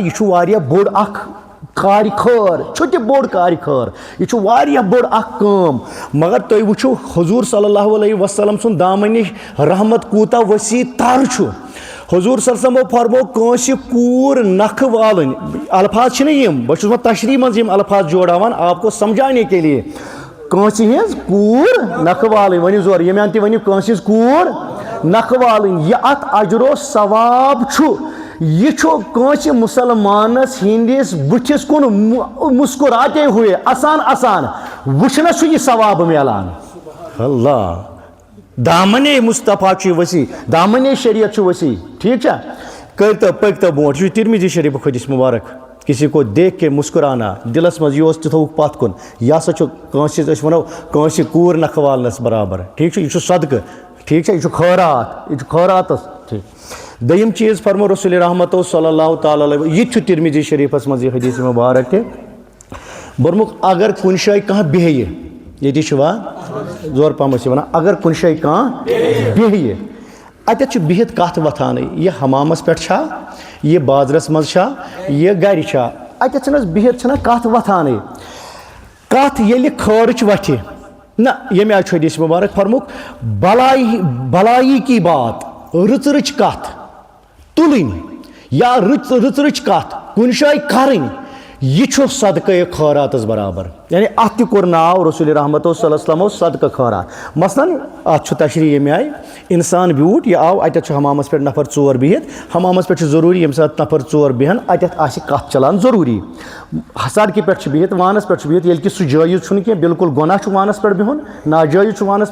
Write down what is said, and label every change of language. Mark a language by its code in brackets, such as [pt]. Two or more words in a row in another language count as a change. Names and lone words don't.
[ks] یہِ چھُ واریاہ بوٚڑ اکھ کارِ خٲر چھُ تہِ بوٚڑ کارِ خٲر یہِ چھُ واریاہ بٔڑ اکھ کٲم مگر تُہۍ وٕچھِو حضوٗر [ar] صلی اللہ علیہ وسلم [ks] سُنٛد دامنہِ رحمت کوٗتاہ ؤسیع تر چھُ حضوٗر [ar] صلی اللہ علیہ وسلمو [ks] فرموو کٲنٛسہِ کوٗر نکھٕ والٕنۍ الفاظ چھِنہٕ یِم بہٕ چھُس وۄنۍ تشریح منٛز یِم الفاظ جوڑاوان [ur] آپ کو سمجھانے کے لیے [ks] کٲنٛسہِ ہِنٛز کوٗر نکھٕ والٕنۍ ؤنِو زورٕ ییٚمہِ اندٕ تہِ ؤنِو کٲنٛسہِ ہِنٛز کوٗر نکھٕ والٕنۍ یہِ اتھ اجرو ثواب چھُ یہ چھُ کٲنٛسہِ مُسلمانس ہِنٛدِس بٕتھِس کُن [ur] مسکراتے ہوئے [ks] اَسان اَسان وٕچھنس چھُ یہِ ثواب میلان اللہ دامنے مصطفیٰ چھُ ؤسیع دامنے شریعت چھُ ؤسیع ٹھیٖک چھا کٔرۍتو پٔکۍتو برونٛٹھ یہِ چھُ ترمذی شریٖفُک حدیث مُبارک [ur] کسی کو دیکھ کے مسکرانا [ks] دلس منٛز یہِ اوس تہِ تھووُکھ پتھ کُن یہِ ہسا چھُ کٲنٛسہِ أسۍ وَنو کٲنٛسہِ کوٗر نکھٕ والنس برابر ٹھیٖک چھُ یہِ چھُ صدقہٕ ٹھیٖک چھا یہِ چھُ خٲرات یہِ چھُ خٲراتس ٹھیٖک دوٚیِم چیٖز فرمو رسول رحمتو [ar] صلی اللہ تعالیٰ علیہ [ks] یہِ تہِ چھُ ترمذی شریٖفس منٛز یہِ حدیث مبارک تہِ برمُکھ اگر کُنہِ جایہِ کانٛہہ بیٚہہِ ییٚتہِ چھُ وا زور پہم ٲسۍ وَنان اگر کُنہِ جایہِ کانٛہہ بیٚہہِ اتٮ۪تھ چھُ بِہِتھ کتھ وۄتھانٕے یہِ حمامس پٮ۪ٹھ چھا یہِ بازرس منٛز چھا یہِ گرِ چھا اتٮ۪تھ چھنہٕ حظ بِہِتھ چھنہ کتھ وۄتھانٕے کتھ ییٚلہِ خٲرٕچ وتھِ نہ ییٚمہِ آیہِ چھُ حدیث مبارک فرمُکھ [ur] بلائی کی بات [ks] رٕژ رٕچ کتھ تُلٕنۍ یا رٕژ رٕچ کتھ کُنہِ جایہِ کرٕنۍ یہ چھُ صدقے خٲراتس برابر یعنی اتھ تہِ کوٚر ناو رسول رحمتو صلی [ar] اللہ علیہ وسلمو [ks] صدقہٕ خٲرات مثلاً اتھ چھُ تشریح ییٚمہِ آیہِ انسان بیوٗٹھ یہِ آو اتٮ۪تھ چھُ حمامس پٮ۪ٹھ نفر ژور بِہِتھ حمامس پٮ۪ٹھ چھُ ضروٗری ییٚمہِ ساتہٕ نفر ژور بیٚہن اتٮ۪تھ آسہِ کتھ چلان ضروٗری سڑکہِ پٮ۪ٹھ چھُ بِہِتھ وانس پٮ۪ٹھ چھُ بِہِتھ ییٚلہِ کہِ سُہ جٲیِز چھُنہٕ کینٛہہ بالکل گۄناہ چھُ وانس پٮ۪ٹھ بِہُن ناجٲیِز چھُ وانس